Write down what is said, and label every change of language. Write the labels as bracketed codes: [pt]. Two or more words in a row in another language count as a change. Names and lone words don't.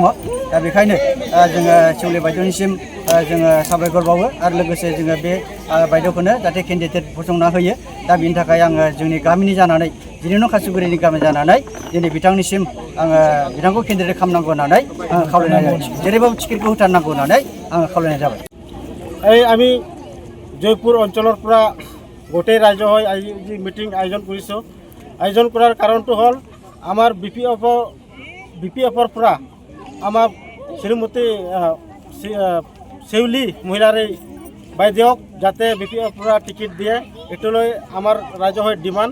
[brx] दा बेखायनो जोङो सिउली बायद'निसिम जोङो साबायखर बावो आरो लोगोसे जोङो बे बायद'खौनो जाहाथे केन्डिडेट फसंना होयो। दा बेनि थाखाय आङो जोंनि गामिनि जानानै 12 नं खासिगुरिनि गामि जानानै दिनै बिथांनिसिम आङो बिथांखौ केन्डिडेट खालामनांगौ होननानै आङो खावलायनाय जाबाय। जेरैबाबो टिकेटखौ होथारनांगौ होननानै आङो खावलायनाय जाबाय। [as] আমি জয়পুর অঞ্চলৰ পৰা গোটেই ৰাজ্য হৈ আজি মিটিং আয়োজন কৰিছোঁ। আয়োজন কৰাৰ কাৰণটো হ'ল আমাৰ বিপিএফৰ পৰা আমাৰ শ্ৰীমতী সিউলী মহিলাৰী বাইদেউক যাতে বিপিএফৰ পৰা টিকেট দিয়ে এইটোলৈ আমাৰ ৰাজ্যৰ ডিমাণ্ড।